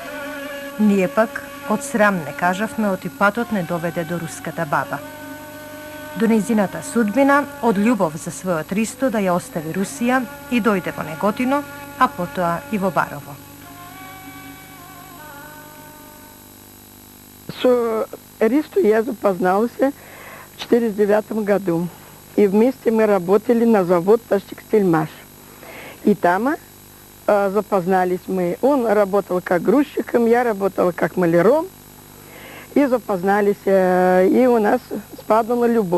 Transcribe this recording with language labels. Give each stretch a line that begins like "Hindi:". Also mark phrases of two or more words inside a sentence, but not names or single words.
Macedonian: Ние пак од срам не кажавме оти патот не доведе до руската баба. До нејзината судбина, од љубов за својот Ристо да ја остави Русија и дојде во Неготино, а потоа и во Барово.
Russian: Со Ристо я запознался в 1949 году. И вместе мы работали на завод «Тастекстильмаш». И там запознались мы. Он работал как грузчиком, я работала как маляром. И запознались, и у нас спадала любовь.